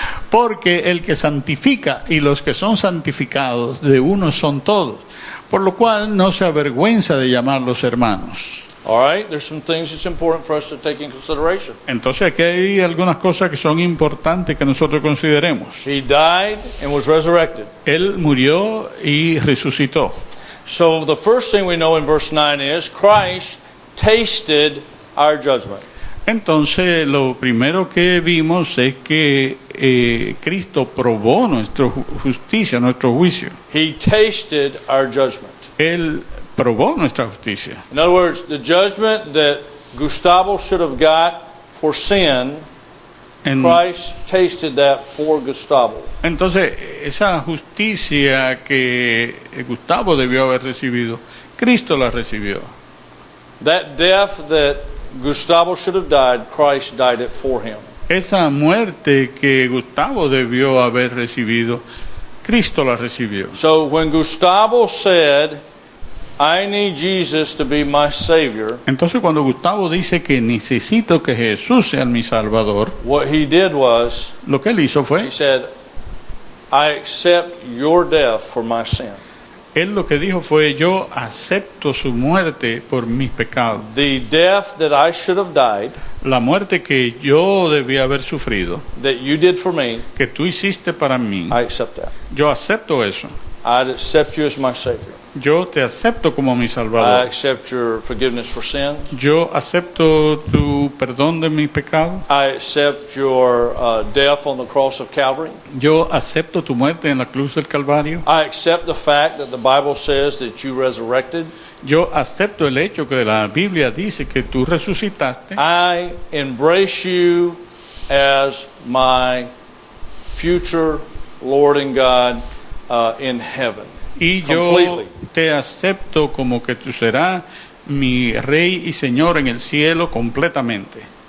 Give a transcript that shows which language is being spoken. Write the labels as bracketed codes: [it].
[es] Porque el que santifica y los que son santificados de uno son todos, por lo cual no se avergüenza de llamarlos hermanos. [en] All right? There's some things that's important for us to take in consideration. [es] Entonces aquí hay algunas cosas que son importantes que nosotros consideremos. [en] He died and was resurrected. [es] Él murió y resucitó. [en] So the first thing we know in verse 9 is Christ tasted our judgment. [es] Entonces lo primero que vimos es que Cristo probó nuestra justicia, nuestro juicio. [en] He tasted our judgment. [es] Él probó nuestra justicia. [en] In other words, the judgment that Gustavo should have got for sin, Christ tasted that for Gustavo. [es] Entonces, esa justicia que Gustavo debió haber recibido, Cristo la recibió. [en] That death that Gustavo should have died, Christ died it for him. [es] Esa muerte que Gustavo debió haber recibido, Cristo la recibió. [en] So when Gustavo said, I need Jesus to be my Savior, [es] Entonces, cuando Gustavo dice que necesito que Jesús sea mi Salvador, [en] what he did was, [es] lo que él hizo [en] he [es] fue, [en] said, I accept your death for my sin. [es] él lo que dijo fue, yo acepto su muerte por mis pecados. [en] The death that I should have died, [es] La muerte que yo debía haber sufrido, [en] that you did for me, [es] que tú hiciste para mí, [en] I accept that. [es] yo acepto eso. [en] I'd accept you as my Savior. [es] Yo te acepto como mi [en] I [es] Salvador. [en] accept your forgiveness for sins. [es] Yo acepto tu perdón de mis pecados. [en] I accept your death on the cross of Calvary. [es] Yo acepto tu muerte en la cruz del Calvario. [en] I accept the fact that the Bible says that you resurrected. [es] Yo acepto el hecho que la Biblia dice que tú resucitaste. [en] I embrace you as my future Lord and God in heaven. [es] Y yo [en] Completely. [es] te acepto como que tú serás mi Rey y Señor en el cielo completamente.